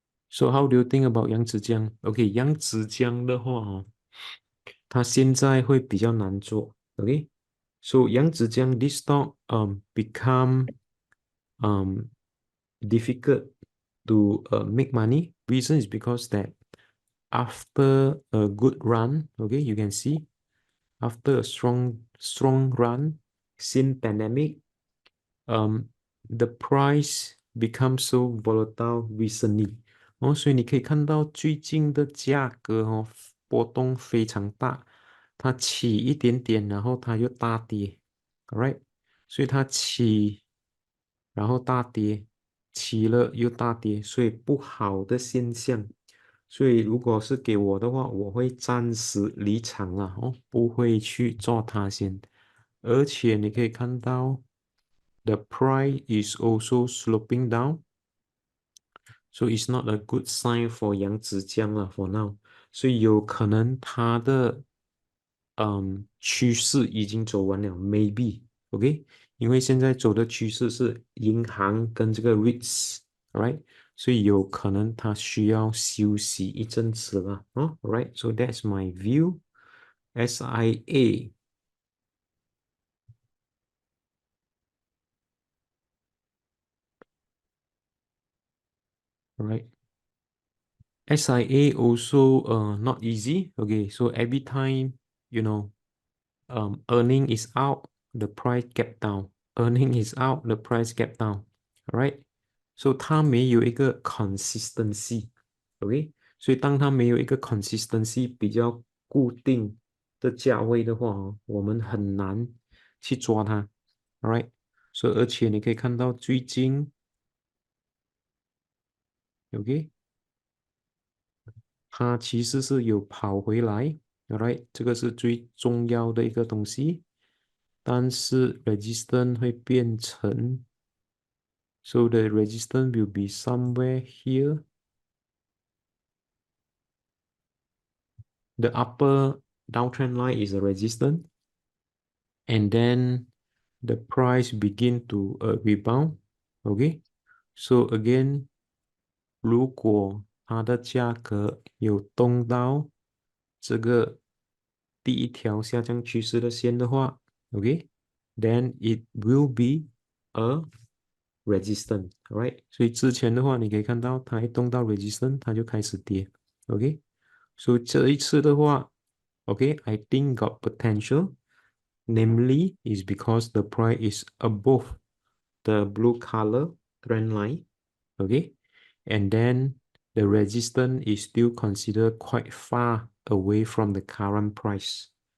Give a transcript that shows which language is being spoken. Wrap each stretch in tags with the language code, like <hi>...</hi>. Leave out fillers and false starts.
<en>So how do you think about</en> <zh>扬子江？OK，扬子江的话它现在会比较难做。</zh> <en>OK，So 扬子江 this stock become difficult to make money. Reason is because that after a good run, okay, you can see after a strong run since pandemic, the price becomes so volatile recently.</en> <zh>所以你可以看到最近的价格波动非常大，它起一点点，然后它又大跌，right？所以它起，然后大跌，起了又大跌，所以不好的现象。所以如果是给我的话，我会暂时离场啊，不会去做它先。而且你可以看到，</zh> <en>the price is also sloping down。 So it's not a good sign for 扬子江了 for now，</en> <zh>所以有可能它的趋势已经走完了，maybe，OK，因为现在走的趋势是银行跟这个 REITs，right，所以有可能它需要休息一阵子了，right，</zh> <en>so that's my view。</en> <zh>SIA，right。</zh> <en>SIA also not easy. Okay, so every time you know earning is out, the price gap down. Earning is out, the price gap down. Alright, so</en> <zh>它没有一个</zh> <en>consistency.</en> <zh>OK，所以当它没有一个 consistency 比较固定的价位的话我们很难去抓它。 Alright，所以而且你可以看到最近，OK，它其实是有跑回来。，alright，这个是最重要的一个东西。但是 resistance 会变成</zh> <en>so the resistance will be somewhere here. The upper downtrend line is a resistance, and then the price begin to rebound. Okay, so again,</en> <zh>如果它的价格有动到这个第一条下降趋势的线的话，OK，</zh> <en>then it will be a resistance, right？</en> <zh>所以之前的话，你可以看到它一动到 resistance，它就开始跌，OK？所以这一次的话，</zh> <en>OK，I think got potential. Namely, is because the price is above the blue color trend line, okay? And then the resistance is still considered quite far away from the current price.</en>